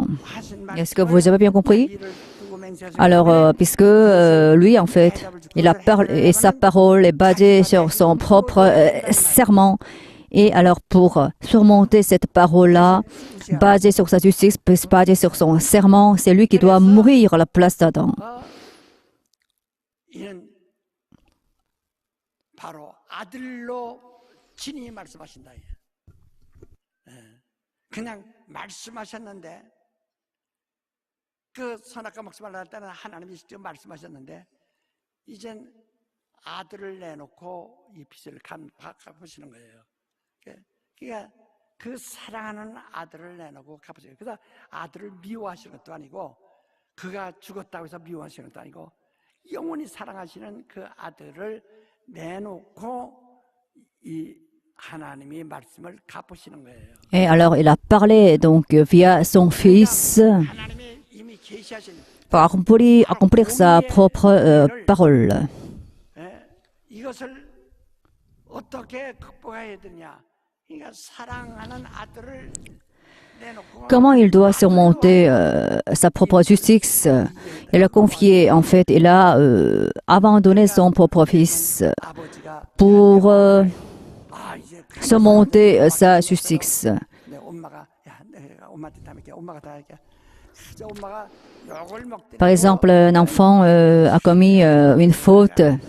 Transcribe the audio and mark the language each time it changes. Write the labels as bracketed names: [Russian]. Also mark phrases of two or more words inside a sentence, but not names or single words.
[French] Est-ce que vous avez bien compris? Alors, puisque lui, en fait, il a parlé et sa parole est basée sur son propre serment. Et alors, pour surmonter cette parole-là, basée sur sa justice, basée sur son serment, c'est lui qui doit mourir à la place d'Adam. [Korean] 이는 바로 아들로 친히 말씀하신다. 그냥 말씀하셨는데 그 선악과 먹지말 할 때는 하나님이 직접 말씀하셨는데 이젠 아들을 내놓고 이 빚을 갚으시는 거예요. 그러니까 그 사랑하는 아들을 내놓고 갚으시는 거예요. 그래서 아들을 미워하시는 것도 아니고 그가 죽었다고 해서 미워하시는 것도 아니고 영원히 사랑하시는 그 아들을 내놓고 이 하나님의 말씀을 갚으시는 거예요. [French] Et alors, il a parlé donc via son fils pour accomplir sa propre parole. [Korean] 이것을 어떻게 극복해야 되냐? 그러니까 사랑하는 아들을 [French] Comment il doit surmonter sa propre justice? Il a confié, en fait, il a abandonné son propre fils pour surmonter sa justice. Par exemple, un enfant a commis une faute.